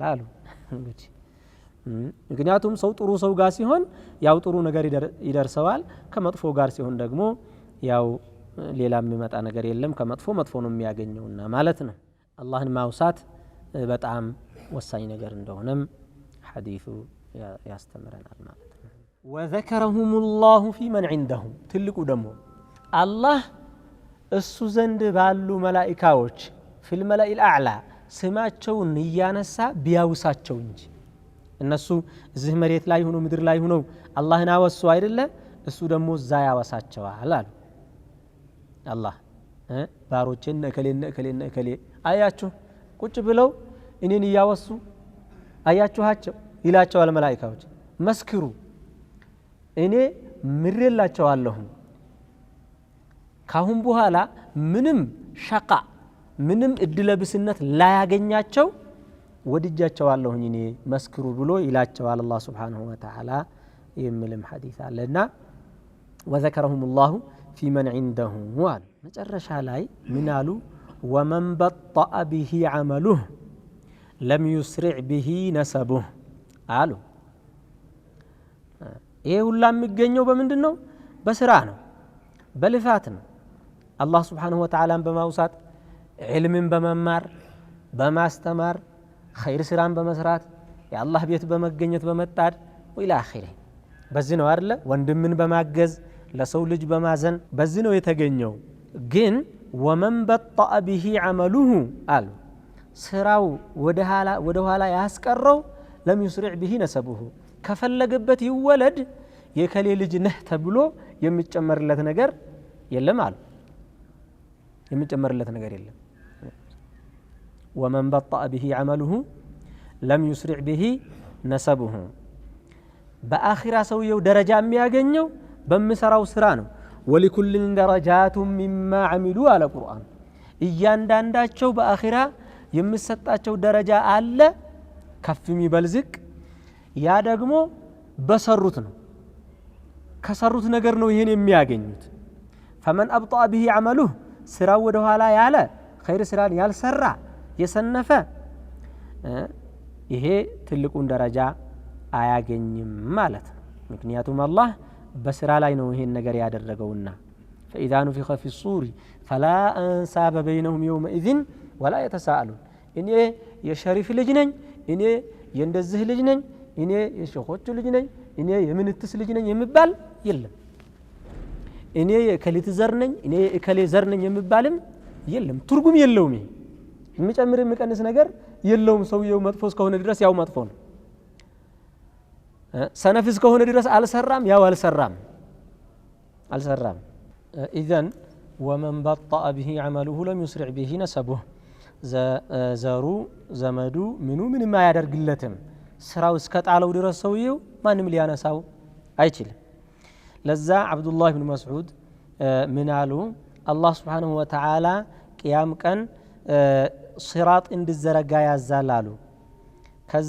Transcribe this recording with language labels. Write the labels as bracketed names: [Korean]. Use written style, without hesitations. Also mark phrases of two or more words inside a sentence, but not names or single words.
[Amharic] አሉ እንግዲህ ምክንያቱም ሰው ጥሩ ሰው ጋር ሲሆን ያው ጥሩ ነገር ይደርሰዋል ከመጥፎ ጋር ሲሆን ደግሞ ያው ሌላ የሚመጣ ነገር የለም ከመጥፎ መጥፎ ነው የሚያገኘውና ማለት ነው አላህን ማውሳት በጣም ወሳኝ ነገር እንደሆነም ሐዲሱ ያስተምረናል ማለት ነው [Arabic] وذكرهم الله في من عنده [Amharic] ትልቁ ደግሞ አላህ እሱ ዘንድ ባሉ መላእክቶች [Arabic] في الملأ الأعلى [Amharic] ስማቸውን እያነሳ ቢያውሳቸው እንጂ እነሱ እዚህ መሬት ላይ ሆኖ ምድር ላይ ሆኖ አላህን አወሱ አይደለ እሱ ደግሞ እዛ ያወሳቸዋል አሉ አላህ ባሮችን እከሌ አያችሁ ቁጭ ብለው እኔን እያወሱ አያችኋቸው ይላቸዋል መላእክቶች መስክሩ እኔ ምሬላቸዋለሁ ካሁን በኋላ ምንም ሸቃ ምንም እድለብስነት ላያገኛቸው ወድጃቸዋለሁኝ እኔ መስክሩ ብሎ ይላቸዋል አላህ [Arabic] سبحانه وتعالى [Amharic] የሚልም ሐዲስ አለና [Arabic] وذكرهم الله في من عنده وال [Amharic] መጨረሻ ላይ ምን አሉ [Arabic] ومن بطأ به عمله لم يسرع به نسبه [Amharic] አሉ ይሄ ሁላ የሚገኘው በምንድነው በስራ ነው በልፋት ነው አላህ [Arabic] سبحانه وتعالى [Amharic] በማውሳት ዒልምን በመማር በማስተማር ኸይር ስራን በመስራት የአላህ ቤት በመገኘት በመጣድ [Arabic] وإلى آخره [Amharic] በዚህ ነው አይደለ ወንድምን በማገዝ ለሰው ልጅ በማዘን በዚህ ነው የተገኘው ግን [Arabic] ومن بطأ به عمله [Amharic] አሉ ስራው ወደ ኋላ ያስቀረው [Arabic] لم يسرع به [Amharic] نسبه ከፈለገበት ይወለድ የከሌ ልጅ ነህ ተብሎ የሚጨመርለት ነገር የለም አሉ የሚጨመርለት ነገር የለም ومن [Arabic] بطأ به عمله لم يسرع به نسبه [Amharic] በአኺራ ሰውየው ደረጃ የሚያገኘው በሚሰራው ስራ ነው [Arabic] ولكل درجات مما عملوا على القرآن [Amharic] እያንዳንዳቸው በአኺራ የሚሰጣቸው ደረጃ አለ ከፍ የሚበልዝቅ ያ ደግሞ በሰሩት ነው ከሰሩት ነገር ነው ይሄን የሚያገኙት [Arabic] فمن أبطأ به عمله [Amharic] ስራው ወደ ኋላ ያለ ኸይር ስራን ያልሰራ የሰነፈ ይሄ ትልቁን ደረጃ አያገኝም ማለት ነው ምክንያቱም አላህ በስራ ላይ ነው ይሄን ነገር ያደረገውና [Arabic] فإذا نفخ في الصور فلا أنساب بينهم يومئذ ولا يتساءلون [Amharic] እኔ የሸሪፍ ልጅ ነኝ እኔ የእንደዚህ ልጅ ነኝ እኔ የሸኾቹ ልጅ ነኝ እኔ የምንትስ ልጅ ነኝ የሚባል የለም እኔ የከሊት ዘር ነኝ እኔ የከሌ ዘር ነኝ የሚባልም የለም ትርጉም የለውም የሚጨምር የሚቀንስ ነገር የለውም ሰውየው መጥፎ እስከሆነ ድረስ ያው መጥፎ ነው ሰነፍ እስከሆነ ድረስ አልሰራም ያው አልሰራም [Arabic] اذن ومن بطأ به عمله لم يسرع به نسبه [Amharic] ዘሩ ዘመዱ ምንም ማያደርግለትም ስራው እስከጣለው ድረስ ሰውየው ማንም ሊያነሳው አይችልም ለዛ አብዱላህ ኢብኑ መስዑድ ምን አሉ አላህ [Arabic] سبحانه وتعالى [Amharic] ቂያም ቀን ሲራጥ እንዲዘረጋ ያዛል አሉ ከዛ